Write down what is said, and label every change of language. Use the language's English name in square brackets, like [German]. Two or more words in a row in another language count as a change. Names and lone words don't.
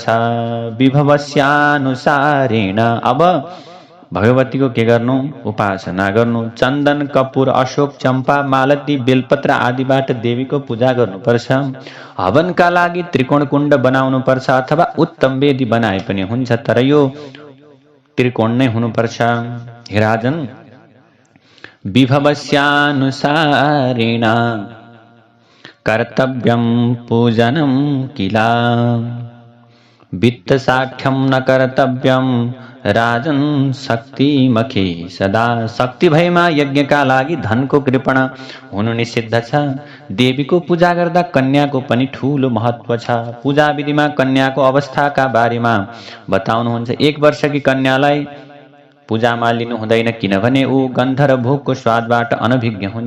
[Nepali] विभवस्यानुसारेण अब भगवतीको के गर्नु? उपासना गर्नु। चन्दन, कपुर, अशोक, चम्पा, मालती, बेलपत्र आदिबाट देवीको पूजा गर्नुपर्छ। हवनका लागि त्रिकोण कुण्ड बनाउनु पर्छ अथवा उत्तम वेदी बनाए पनि हुन्छ, तर यो त्रिकोण नै हुनुपर्छ। [Sanskrit] हे राजन, विभवस्यानुसारेण कर्तव्यं पूजनं किला वित्तसाख्यं न कर्तव्यं राजन शक्तिमखे सदा। [Nepali] शक्ति भएमा यज्ञका लागि धनको कृपण हुनु निषिद्ध छ। देवीको पूजा गर्दा कन्याको पनि ठूलो महत्व छ। पूजा विधिमा कन्याको अवस्थाका बारेमा बताउनुहुन्छ। 1 वर्षकी कन्यालाई पूजामा लिनु हुँदैन, किनभने ऊ गन्ध र भोगको स्वादबाट अनभिज्ञ हुन्छ।